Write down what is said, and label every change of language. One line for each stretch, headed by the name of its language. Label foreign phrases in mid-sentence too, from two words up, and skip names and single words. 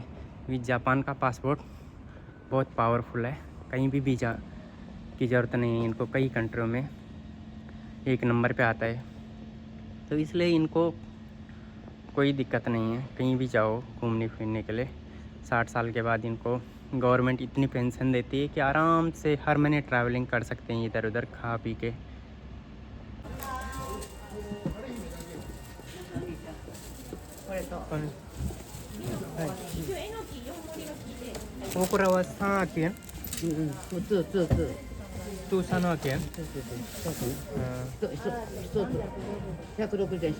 Hindi: क्योंकि जापान का पासपोर्ट बहुत पावरफुल है, कहीं भी वीज़ा की ज़रूरत नहीं है इनको, कई कंट्रियों में 1 नंबर पे आता है। तो इसलिए इनको कोई दिक्कत नहीं है, कहीं भी जाओ घूमने फिरने के लिए। 60 साल के बाद इनको गवर्नमेंट इतनी पेंशन देती है कि आराम से हर महीने ट्रैवलिंग कर सकते हैं इधर उधर खा पी के।
Japanese: 大倉は300円、そうそうそう。と300円、そうそうそう。一つ160円一つ。